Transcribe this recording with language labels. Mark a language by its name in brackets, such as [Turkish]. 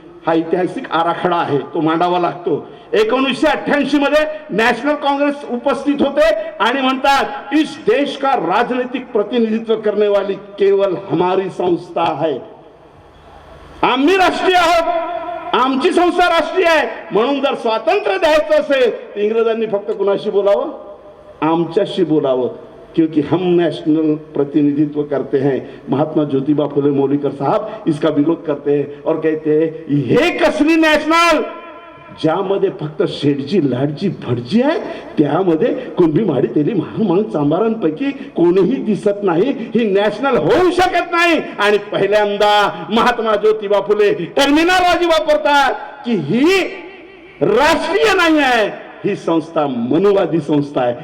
[Marathi] हा ऐतिहासिक आराखडा आहे, तो मांडावा लागतो. 1988 मध्ये नॅशनल काँग्रेस उपस्थित होते आणि म्हणतात [Hindi] इस देश का राजनीतिक प्रतिनिधित्व करने वाली केवल हमारी संस्था है. [Marathi] आम्ही राष्ट्रीय आहोत, आमची संस्था राष्ट्रीय आहे. म्हणून जर स्वातंत्र्य द्यायचं असेल इंग्रजांनी फक्त कुणाशी बोलावं? आमच्याशी बोलावं, [Hindi] क्योंकि हम नेशनल प्रतिनिधित्व करते हैं. [Marathi] महात्मा ज्योतिबा फुले [Hindi] मोलीकर साहब इसका विरोध करते हैं और कहते हैं [Marathi] हे कसली नॅशनल, ज्यामध्ये फक्त शेठजी लाडजी भटजी आहे, त्यामध्ये कुणबी माडी तेली महार चांबारांपैकी कोणीही दिसत नाही. ही नॅशनल होऊ शकत नाही. आणि पहिल्यांदा महात्मा ज्योतिबा फुले टर्मिनॉलॉजी वापरतात की ही राष्ट्रीय नाही आहे, ही संस्था मनुवादी संस्था आहे.